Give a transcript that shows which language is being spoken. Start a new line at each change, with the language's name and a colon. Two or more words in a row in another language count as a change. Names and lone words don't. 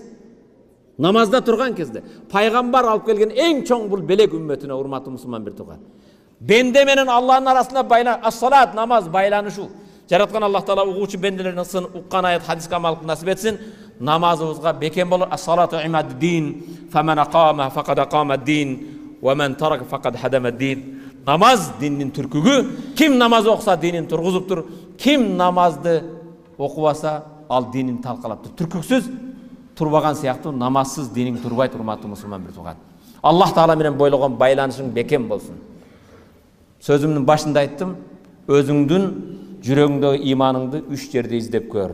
Kyrgyz: Намазда турган кезде. Пайгамбар алып келген эң чоң бул белек үммөтүнө, урматтуу мусулман бир тууган. Бенде менен Аллахтын арасында байлан, ас-салат, намаз байланышу. Жараткан Аллах Таала угуучу бенделерин сын уккан аят хадиске амал кылып насип этсин. Намазыбызга бекем болор.
Arabic: الصلاة عماد الدين، فمن أقام فقد أقام الدين، ومن ترك فقد هدم الدين.
Kyrgyz: Намаз диндин түркүгү. Ким намаз окуса динин тургузуптур, ким намазды окубаса ал динин талкалаптыр. Түркүксүз турбаган сыяктуу намазсыз диниң турбайт, урматтуу мусулман бир тууган. Аллах Таала менен бойлогон байланышың бекем болсун. Сөзүмдүн башында айттым, өзүңдүн жүрөгүңдөгү иманыңды 3 жерде издеп көр.